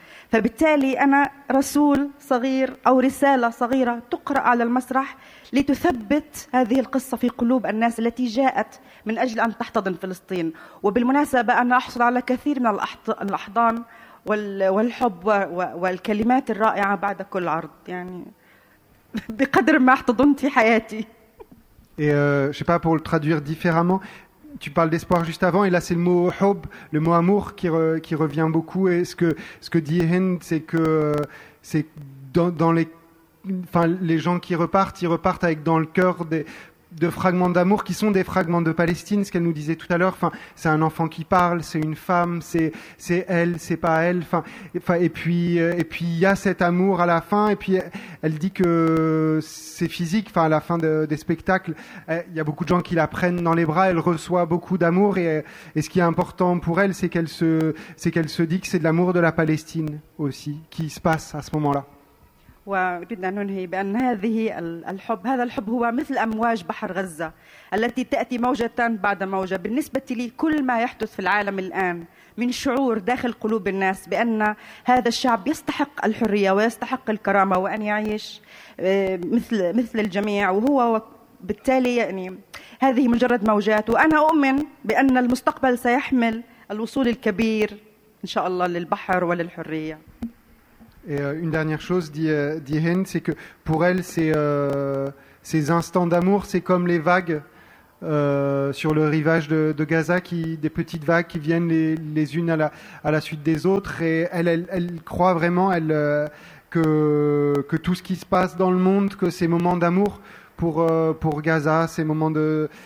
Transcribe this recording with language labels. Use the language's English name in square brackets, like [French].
[Arabic] فبالتالي أنا رسول صغير أو رسالة صغيرة تقرأ على المسرح لتثبت هذه القصة في قلوب الناس التي جاءت من أجل أن تحتضن فلسطين. وبالمناسبة أنا أحصل على كثير من الأحضان والحب والكلمات الرائعة بعد كل عرض, يعني بقدر ما احتضنت في حياتي. [French] Je sais pas, pour le traduire différemment, tu parles d'espoir juste avant, et là c'est le mot hob, le mot amour qui revient beaucoup. Et ce que dit Hind, c'est que c'est dans les, enfin les gens qui repartent, ils repartent avec dans le cœur de fragments d'amour qui sont des fragments de Palestine, ce qu'elle nous disait tout à l'heure. Enfin, c'est un enfant qui parle, c'est une femme, c'est elle, c'est pas elle. Enfin, et puis il y a cet amour à la fin. Et puis elle dit que c'est physique. Enfin, à la fin des spectacles, il y a beaucoup de gens qui la prennent dans les bras. Elle reçoit beaucoup d'amour. Et ce qui est important pour elle, c'est qu'elle se dit que c'est de l'amour de la Palestine aussi qui se passe à ce moment-là. [Arabic] وبدنا ننهي بأن هذه الحب, هذا الحب هو مثل أمواج بحر غزة التي تأتي موجة بعد موجة. بالنسبة لي كل ما يحدث في العالم الآن من شعور داخل قلوب الناس بأن هذا الشعب يستحق الحرية ويستحق الكرامة وأن يعيش مثل الجميع, وهو بالتالي يعني هذه مجرد موجات. وأنا أؤمن بأن المستقبل سيحمل الوصول الكبير إن شاء الله للبحر وللحرية. [French] Et une dernière chose, dit Hind, c'est que pour elle, ces instants d'amour, c'est comme les vagues sur le rivage de Gaza, des petites vagues qui viennent les unes à la suite des autres. Et elle croit vraiment que tout ce qui se passe dans le monde, que ces moments d'amour pour Gaza, ces moments de...